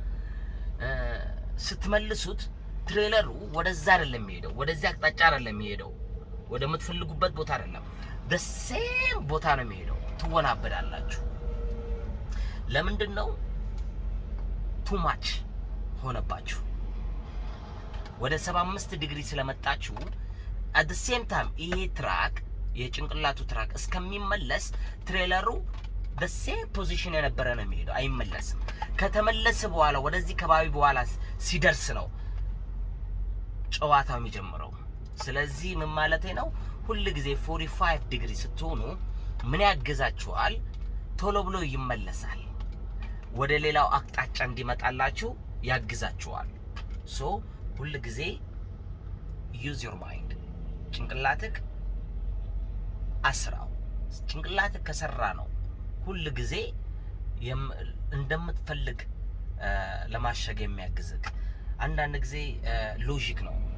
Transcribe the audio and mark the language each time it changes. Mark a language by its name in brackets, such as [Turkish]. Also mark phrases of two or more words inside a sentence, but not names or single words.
[Amharic] ስትመልሱት ትሬለሩ ወደዛ አይደለም የሚሄደው፣ ወደዚህ አቅጣጫ አይደለም የሚሄደው፣ ወደ የምትፈልጉበት ቦታ አይደለም፣ በሴም ቦታ ነው የሚሄደው። ትወናበዳላችሁ። ለምንድነው? [English] too much [Amharic] ሆነባችሁ። ወደ 75 ዲግሪ ስለመጣችሁ [English] at the same time [Amharic] ይሄ ትራክ የጭንቅላቱ ትራክ እስከሚመለስ ትሬለሩ [English] the same position [Amharic] የነበረ ነው የሚሄደው፣ አይመለስም። ከተመለሰ በኋላ ወደዚህ ከባቢ በኋላ ሲደርስ ነው ጨዋታው የሚጀምረው። ስለዚህ ምን ማለቴ ነው? ሁሉ ጊዜ 45 ዲግሪ ስትሆኑ ምን ያግዛችኋል? ቶሎ ብሎ ይመለሳል። ወደ ሌላው አቅጣጫ እንዲመጣላችሁ ያግዛችኋል። ሶ ሁሉ ጊዜ [English] use your mind። [Amharic] ጭንቅላትክ አስራው። ጭንቅላትክ ከሰራ ነው ሁሉ ጊዜ እንደምትፈልግ ለማሸግ የሚያግዝክ። አንዳንድ ጊዜ ሎጂክ ነው፣